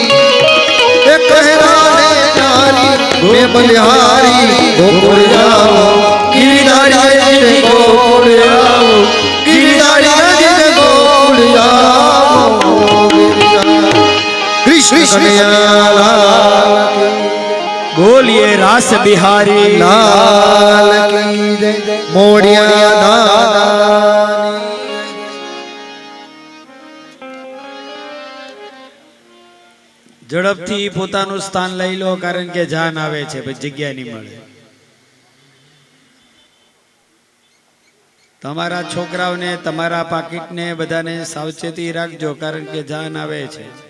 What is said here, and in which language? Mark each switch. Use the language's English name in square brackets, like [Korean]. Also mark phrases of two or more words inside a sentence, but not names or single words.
[Hindi] कहराने नारी वे बलिहारी गोकुल जाओ गिरिधारी रे गोकुल जाओ। गिरिधारी रे गोकुल जाओ। कृष्ण कन्हैया बोलिए रास बिहारी लाल की जय। मोड़िया दादा [Gujarati] ઝડપથી પોતાનું સ્થાન લઈ લો, કારણ કે જાન આવે છે પછી જગ્યા નહીં મળે. તમારા છોકરાઓને, તમારા પાકીટને બધાને સાવચેતી રાખજો, કારણ કે જાન આવે છે.